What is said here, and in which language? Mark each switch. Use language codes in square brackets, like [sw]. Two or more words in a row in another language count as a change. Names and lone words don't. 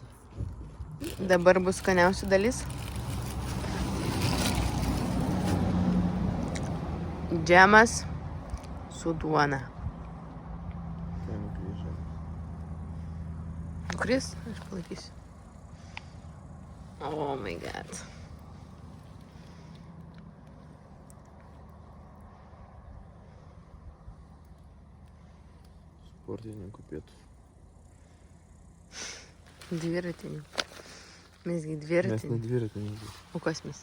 [lt] Dabar bus skaniausia dalis. Džemas su duona. Ten grįžę. Nukris? Aš palaikysiu. [en] Oh my god. [lt] Sportininkų pietus. Dviratininkų. Mesgi Mes dviratininkų. ne dviratininkai. O kas mes?